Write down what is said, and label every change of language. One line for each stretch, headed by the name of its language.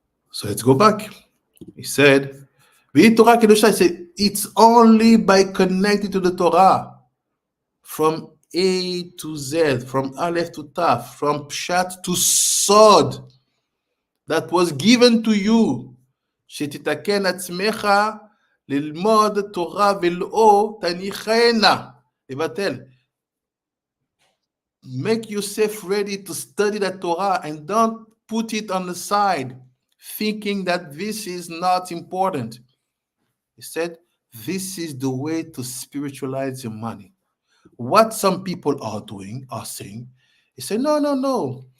English: So let's go back. He said, Torah Kedusha, he said, it's only by connecting to the Torah from A to Z, from Aleph to Taf, from Pshat to Sod, that was given to you.
Hebrew: שתתקן עצמך ללמוד תורה ולא תניחנה. לבטל.
English: Make yourself ready to study the Torah and don't put it on the side, thinking that this is not important. He said, this is the way to spiritualize your money. What some people are saying, he said, no.